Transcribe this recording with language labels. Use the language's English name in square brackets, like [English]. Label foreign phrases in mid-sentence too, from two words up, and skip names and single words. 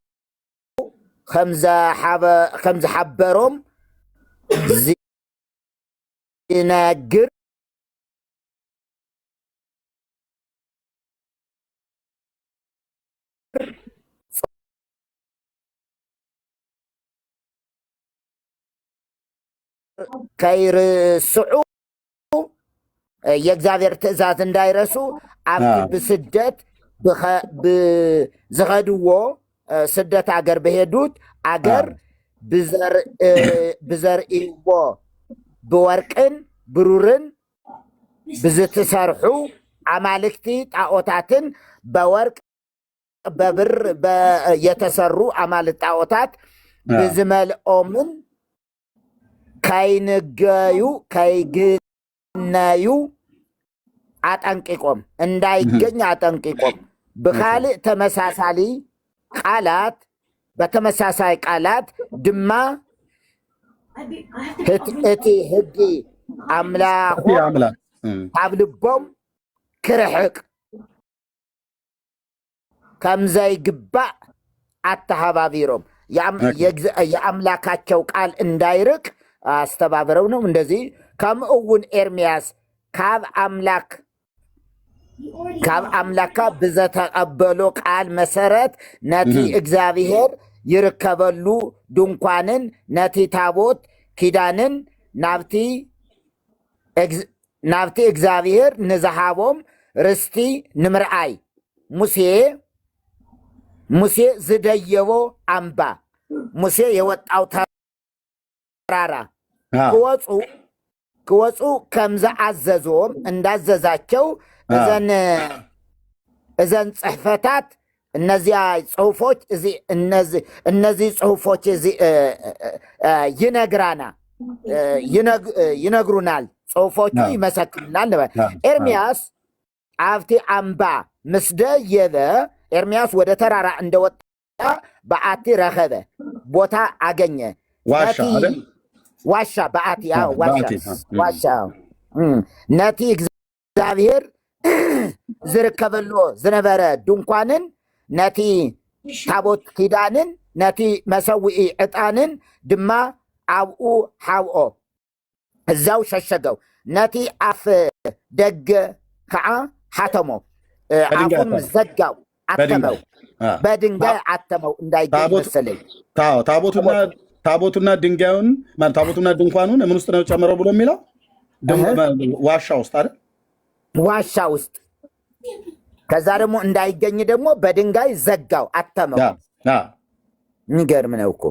[Tigrinya] ከምዝሓበሮም ዝነግር ከይርስዑ [Amharic] የእግዚአብሔር ትእዛዝ እንዳይረሱ [Tigrinya] ኣብቲ ብስደት ዝኸድዎ ስደት አገር [Amharic] በሄዱት አገር [Tigrinya] ብዘርእይዎ ብወርቅን ብሩርን ብዝትሰርሑ አማልክቲ ጣዖታትን [Amharic] በወርቅ በብር የተሰሩ አማልክት ጣዖታት [Tigrinya] ብዝመልኦምን ከይግነዩ አጠንቂቆም እንዳይገኝ አጠንቂቆም ብካልእ በተመሳሳይ ቃላት ድማ እቲ ሕጊ አምላኾም ኣብ ልቦም ክርሕቅ ከምዘይግባእ አተሃባቢሮም [Amharic] የአምላካቸው ቃል እንዳይርቅ አስተባብረው ነው። እንደዚህ [Tigrinya] ከምኡውን ኤርምያስ ካብ አምላካ ብዘተቀበሎ ቃል መሰረት ነቲ እግዚአብሔር ይርከበሉ ድንኳንን ነቲ ታቦት ኪዳንን ናብቲ እግዚአብሔር ንዝሃቦም ርስቲ ንምርአይ ሙሴ ዝደየቦ አምባ [Amharic] ሙሴ የወጣው ተራራ [Tigrinya] ክወፁ ከምዝአዘዞም [Amharic] እንዳዘዛቸው [Tigrinya] እዘን ጽሕፈታት [Amharic] እነዚህ ጽሑፎች እነዚህ ጽሑፎች ይነግሩናል፣ ጽሑፎቹ ይመሰክሩናል። [Tigrinya] ኤርምያስ አብቲ አምባ ምስደየበ [Amharic] ኤርምያስ ወደ ተራራ እንደወጣ [Tigrinya] በአቲ ረኸበ [Amharic] ቦታ አገኘ። [Tigrinya] ዋሻ በአቲ ዋሻ ነቲ እግዚአብሔር ዝርከበሎ ዝነበረ ድንኳንን ነቲ ታቦት ኪዳንን ነቲ መሰዊኢ ዕጣንን ድማ አብኡ ሓብኦ [Amharic] እዛው ሸሸገው። [Tigrinya] ነቲ አፍ ደገ ከዓ ሓተሞ [Amharic] አፉን ዘጋው፣ አተመው፣ በድንጋይ አተመው እንዳይገኝ መሰለኝ። ታቦቱና ድንጋዩን ታቦቱና ድንኳኑን ምን ውስጥ ነው ጨምረው ብሎ የሚለው ዋሻ ውስጥ አይደል? ዋሻ ውስጥ። ከዛ ደግሞ እንዳይገኝ ደግሞ በድንጋይ ዘጋው፣ አተመው። የሚገርም ነው እኮ።